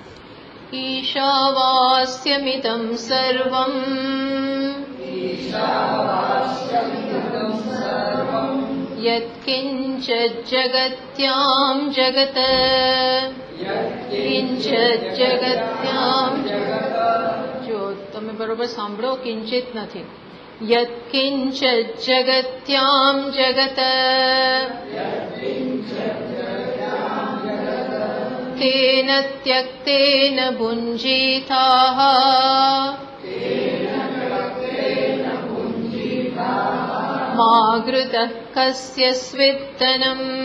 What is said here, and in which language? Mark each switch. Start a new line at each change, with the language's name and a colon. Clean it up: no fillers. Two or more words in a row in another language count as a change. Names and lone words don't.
Sanskrit: ईशावास्यमिदं सर्वं यत्किञ्चिज्जगत्यां जगत् किञ्चिज्जगत्यां
Gujarati: જો તમે બરોબર સાંભળો કિંચિત નથી
Sanskrit: यत्किञ्चिज्जगत्यां जगत् तेन त्यक्तेन भुञ्जीताः मा घृतः कस्य स्विद्दनम्